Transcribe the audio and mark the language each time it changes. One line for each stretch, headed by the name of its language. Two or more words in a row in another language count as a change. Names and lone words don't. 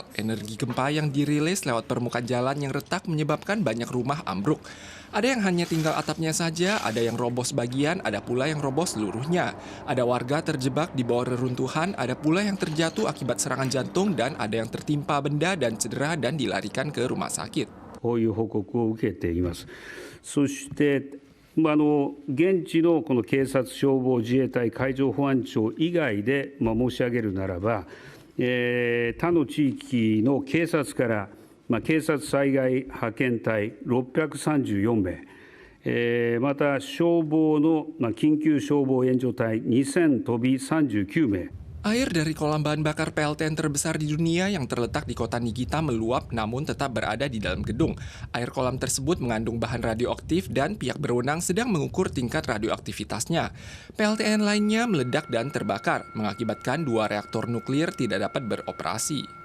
Indonesian: Energi gempa yang dirilis lewat permukaan jalan yang retak menyebabkan banyak rumah ambruk. Ada yang hanya tinggal atapnya saja, ada yang roboh sebagian, ada pula yang roboh seluruhnya. Ada warga terjebak di bawah reruntuhan, ada pula yang terjatuh akibat serangan jantung, dan ada yang tertimpa benda dan cedera dan dilarikan ke rumah sakit.
Japanese: こういう報告を受けています。そして現地のこの警察、消防、自衛隊、海上保安庁以外で申し上げるならば、他の地域の警察から警察災害派遣隊634名、また消防の緊急消防援助隊2000飛び39名。
Indonesian: Air dari kolam bahan bakar PLTN terbesar di dunia yang terletak di kota Niigata meluap namun tetap berada di dalam gedung. Air kolam tersebut mengandung bahan radioaktif dan pihak berwenang sedang mengukur tingkat radioaktivitasnya. PLTN lainnya meledak dan terbakar, mengakibatkan 2 reaktor nuklir tidak dapat beroperasi.